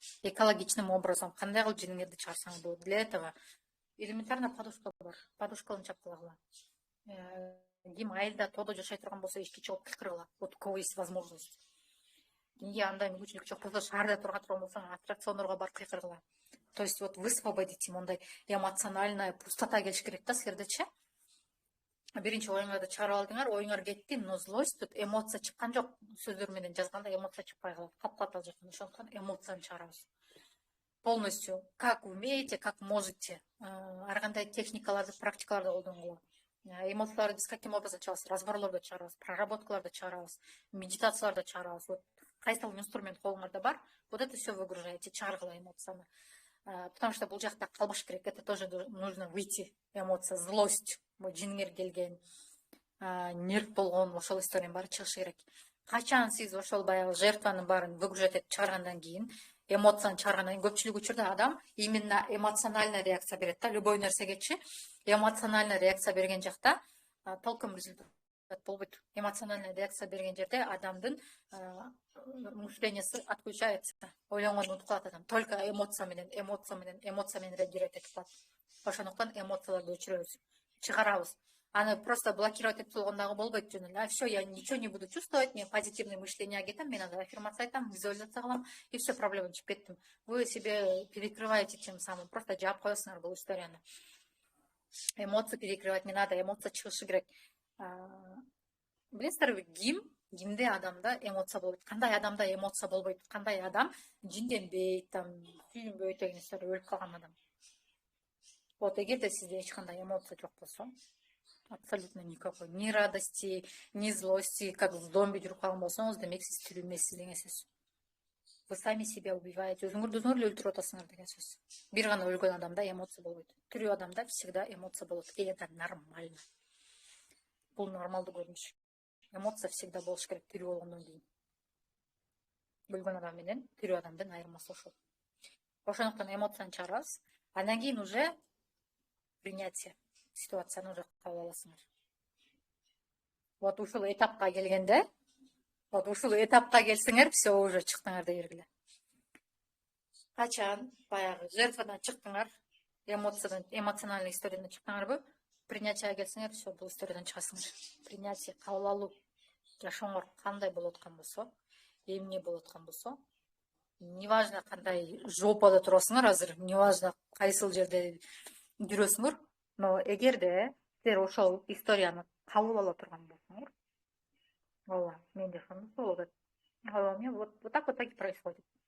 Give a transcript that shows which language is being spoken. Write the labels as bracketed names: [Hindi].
[Russian] Экологичным образом [Kyrgyz] кандай кылып жиңирди чыгарсаң болот. [Russian] Для этого элементарно подушка бар. [Kyrgyz] Подушканы чапкылагыла. Ким айылда тоодо жашай турган болсо эшикке чыгып кыйкыргыла. [Russian] Вот у кого есть возможность. [Kyrgyz] Кимге андай мүмкүнчүлүк жок болсо, шаарда турган болсоң, аттракциондорго барып кыйкыргыла. [Russian] То есть вот высвободите мондай эмоциональная пустота [Kyrgyz] келиш керек да силердечи. Биринчи оюңарды чыгарып алдыңар, оюңар кетти, но злость тут эмоция чыккан жок. Сөздөр менен жазганда эмоция чыкпай калат. Калп ал жактан. Ошондуктан эмоцияны чыгарабыз. [Russian] Полностью, как умеете, как можете. [Kyrgyz] Ар кандай техникаларды, практикаларды колдонгула. Эмоцияларды биз каким образом чыгарабыз? Разборлордо чыгарабыз, проработкаларды чыгарабыз, медитацияларды чыгарабыз. Вот кайсыл инструмент колуңарда бар, [Russian] вот это все выгружаете, [Kyrgyz] чыгаргыла эмоцияны. [Russian] Потому что [Kyrgyz] бул жакта калбаш керек. [Russian] Это тоже нужно выйти. [Kyrgyz] Эмоция, злость, жиңир келген, нерв болгон, ошол историянын баары чыгышы керек. Качан сиз ошол баягы жертванын баарын выгружать этип чыгаргандан кийин, эмоцияны чыгаргандан кийин, көпчүлүк учурда адам именно эмоциональная реакция берет да, любой нерсегечи. Эмоциональная реакция берген жакта толком результат болбойт. Эмоциональная реакция берген жерде адамдын мышлениеси отключается. Ойлонгонду унутуп калат адам. Только эмоция менен реагировать этип калат. Ошондуктан эмоцияларды өчүрөбүз, чыгарабыз. Аны просто блокировать этип болгон дагы болбойт. [Russian] Все, я ничего не буду чувствовать, [Kyrgyz] мен позитивное мышление кетем, мен анда аффирмация айтам, визуализация кылам, и все, проблема чыгып кеттим. [Russian] Вы себе перекрываете тем самым, просто [Kyrgyz] жаап коесуңар бул историяны. [Russian] Эмоции перекрывать не надо, [Kyrgyz] эмоция чыгышы керек. Билесиздерби, кимде адамда эмоция болбойт, кандай адамда эмоция болбойт, кандай адам жинденбейт, сүйүнбөйт деген история, өлүп калган адам. Вот эгерде сизде эч кандай эмоция жок болсо, [Russian] абсолютно никакой, ни радости, ни злости, как зомби [Kyrgyz] жүрүп калган болсоңуз, демек сиз тирүү эмессиз деген сөз. [Russian] Вы сами себя убиваете, [Kyrgyz] өзүңөрдү эле өлтүрүп атасыңар деген сөз. Бир гана өлгөн адамда эмоция болбойт. Тирүү адамда всегда эмоция болот, и это нормально. Бул нормалдуу көрүнүш. Эмоция всегда болуш керек тирүү болгондон кийин. Өлгөн адам менен тирүү адамдын айырмасы ошол. Ошондуктан эмоцияны чыгарабыз, андан кийин уже принятие ситуацияны уже кабыл аласыңар. Вот ушул этапка келгенде, келсеңер, все уже чыктыңар дей бергиле. Качан баягы жертвадан чыктыңар, эмоциональный историядан чыктыңарбы, принятияга келсеңер, все, бул историядан чыгасыңар. Принятие, кабыл алуу, жашооңор кандай болуп аткан болсо, эмне болуп аткан болсо, неважно кандай жопада турасыңар азыр, неважно кайсыл жерде жүрөсүңөр, но эгерде силер ошол историяны кабыл ала турган болсоңор, ооба, менде ошондой болот. Ооба, мен [Russian] вот так и происходит.